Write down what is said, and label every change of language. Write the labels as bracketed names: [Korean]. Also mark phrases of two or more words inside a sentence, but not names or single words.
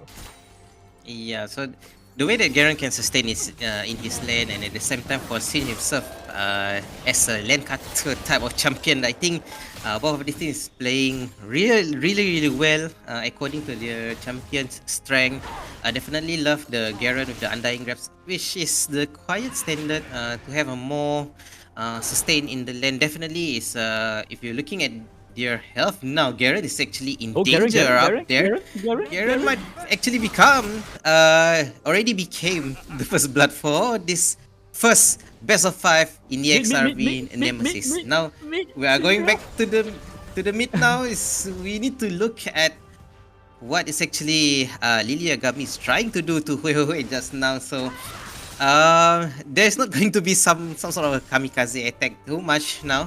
[English] Yeah, so the way that Garen can sustain his in his lane and at the same time foresee himself as a lane cutter type of champion, I think both of these things playing really well according to their champion's strength. I definitely love the Garen with the Undying Grabs, which is the quiet standard to have a more sustain in the lane. Definitely is if you're looking at their health now, Garen is actually in Oh, Garen, danger Garen, up Garen, there. Garen, Garen, Garen Garen. might actually become, already became the first blood for this first best of 5 in the Mid, mid, mid, mid, XRV mid, mid, Nemesis. mid, Now mid, we are going Syndra. back to the mid now. Is we need to look at what is actually Lily Agami is trying to do to Hui just now. So there's not going to be some sort of a kamikaze attack too much now.